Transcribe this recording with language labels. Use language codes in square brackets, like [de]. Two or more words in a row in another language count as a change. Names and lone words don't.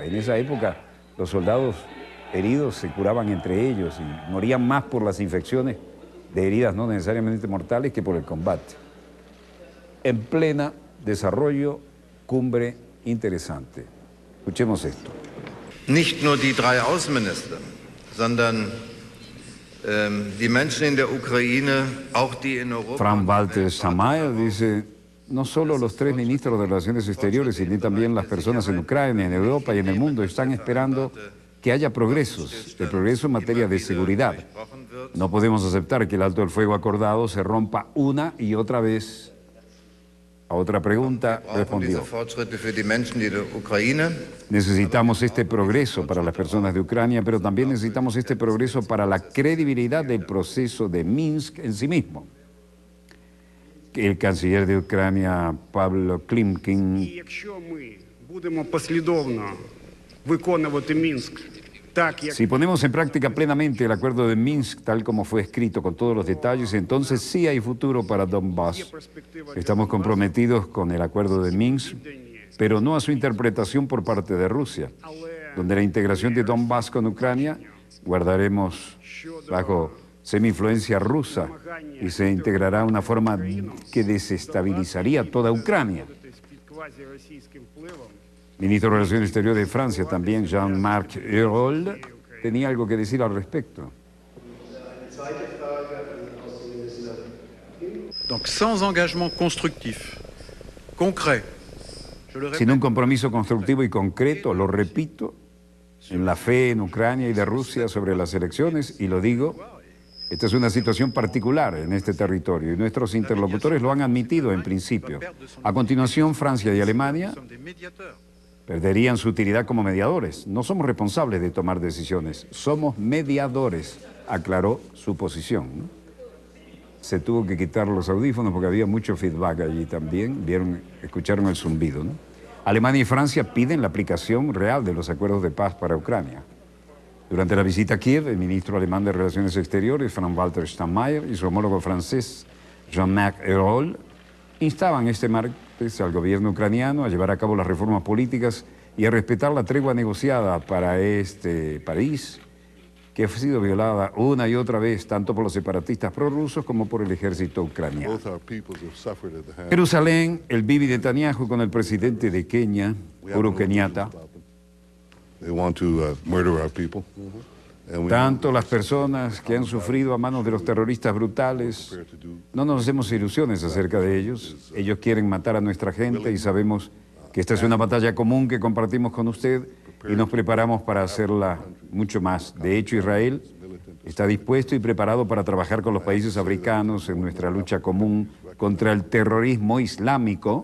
[es] En esa época, los soldados heridos se curaban entre ellos y morían más por las infecciones de heridas no necesariamente mortales que por el combate. En plena desarrollo, cumbre interesante. Escuchemos esto. [de] Nicht nur die 3 Außenminister, sondern die Menschen in der Ukraine, auch die in Europa. [es] Frank-Walter Steinmeier dice: no solo los 3 ministros de Relaciones Exteriores, sino también las personas en Ucrania, en Europa y en el mundo están esperando que haya progresos, el progreso en materia de seguridad. No podemos aceptar que el alto el fuego acordado se rompa una y otra vez A otra pregunta [de] Wir brauchen diese [es] respondió: [de] Fortschritte für die Menschen der Ukraine. [es] necesitamos este progreso para las personas de Ucrania, pero también necesitamos este progreso para la credibilidad del proceso de Minsk en sí mismo. El canciller de Ucrania, Pavlo Klimkin, [uk] І якщо ми будемо послідовно виконувати Мінськ так, як [es] si ponemos en práctica plenamente el acuerdo de Minsk tal como fue escrito con todos los detalles, entonces sí hay futuro para Donbass. [uk] перспектива [es] Estamos comprometidos con el acuerdo de Minsk, pero no a su interpretación por parte de Rusia, donde la integración de Donbass con Ucrania guardaremos bajo semi-influencia rusa y se integrará de una forma que desestabilizaría toda Ucrania. [uk] під квазіросійським впливом. [es] Ministro de Relaciones Exteriores de Francia, también Jean-Marc Ayrault, tenía algo que decir al respecto. [fr] Donc sans engagement constructif, concret, je le [es] Sin [fr] répète, [es] un compromiso constructivo y concreto, lo repito, en la fe en Ucrania y de Rusia sobre las elecciones, y lo digo, esta es una situación particular en este territorio y nuestros interlocutores lo han admitido en principio. A continuación, Francia y Alemania [fr] nous sommes des médiateurs. [es] perderían su utilidad como mediadores. No somos responsables de tomar decisiones, somos mediadores, aclaró su posición, ¿no? Se tuvo que quitar los audífonos porque había mucho feedback allí también, escucharon el zumbido, ¿no? Alemania y Francia piden la aplicación real de los acuerdos de paz para Ucrania. Durante la visita a Kiev, el ministro alemán de Relaciones Exteriores, Frank-Walter Steinmeier, y su homólogo francés, Jean-Marc Ayrault, instaban este martes al gobierno ucraniano a llevar a cabo las reformas políticas y a respetar la tregua negociada para este país, que ha sido violada una y otra vez tanto por los separatistas prorrusos como por el ejército ucraniano. [en] Both our peoples have suffered at the hands [es] Jerusalén, el Bibi Netanyahu con el presidente de Kenia, Uhuru Kenyatta. [en] They want to murder our people. And we [es] Tanto las personas que han sufrido a manos de los terroristas brutales, no nos hacemos ilusiones acerca de ellos. Ellos quieren matar a nuestra gente y sabemos que esta es una batalla común que compartimos con usted y nos preparamos para hacerla mucho más. De hecho, Israel está dispuesto y preparado para trabajar con los países africanos en nuestra lucha común contra el terrorismo islámico.